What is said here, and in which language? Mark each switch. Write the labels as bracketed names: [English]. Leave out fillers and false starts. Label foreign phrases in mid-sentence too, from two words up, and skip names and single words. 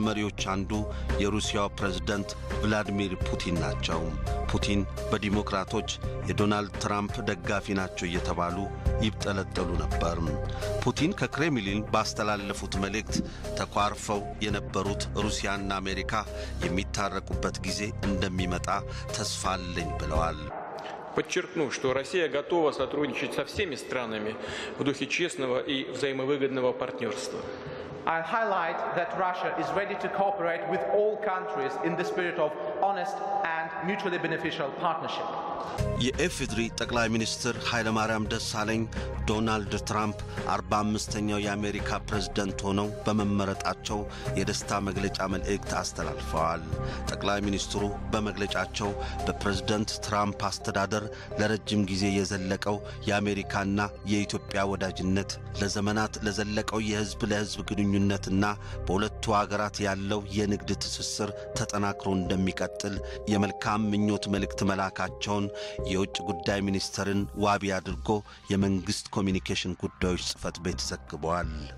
[Amharic] መሪዎች አንዱ የሩሲያው ፕሬዝዳንት ቭላዲሚር ፑቲን ናቸው። ፑቲን በዲሞክራቶች የዶናልድ ትራምፕ ደጋፊ ናቸው እየተባሉ ይብጠለጠሉ ነበር። ፑቲን ከክሬምሊን ባስተላለፉት መልእክት ተኳርፈው የነበሩት ሩሲያና አሜሪካ የሚታረቁበት ጊዜ እንደሚመጣ ተስፋ አለኝ ብለዋል። [Russian] Подчеркну, что Россия готова сотрудничать со всеми странами в духе честного и взаимовыгодного партнерства. [English] I highlight that Russia is ready to cooperate with all countries in the spirit of honest and mutually beneficial partnership. [Amharic] የኢፌዴሪ ጠቅላይ ሚኒስትር ኃይለማርያም ደሳለኝ ዶናልድ ትራምፕ 45ኛው የአሜሪካ ፕሬዝዳንት ሆነው በመመረጣቸው የደስታ መግለጫ መልእክት አስተላልፈዋል። ጠቅላይ ሚኒስትሩ በመግለጫቸው በፕሬዝዳንት ትራምፕ አስተዳደር ለረጅም ጊዜ የዘለቀው የአሜሪካና የኢትዮጵያ ወዳጅነት ለዘመናት ለዘለቀው የህዝብ ለህዝብ ግንኙነትና በሁለቱ ሀገራት ያለው የንግድ ትስስር ተጠናክሮ እንደሚቀጥል የመልካም ምኞት መልእክት መላካቸውን የውጭ ጉዳይ ሚኒስትርን ዋቢ አድርጎ የመንግስት ኮሚኒኬሽን ጉዳዮች ጽፈት ቤት ዘግቧል።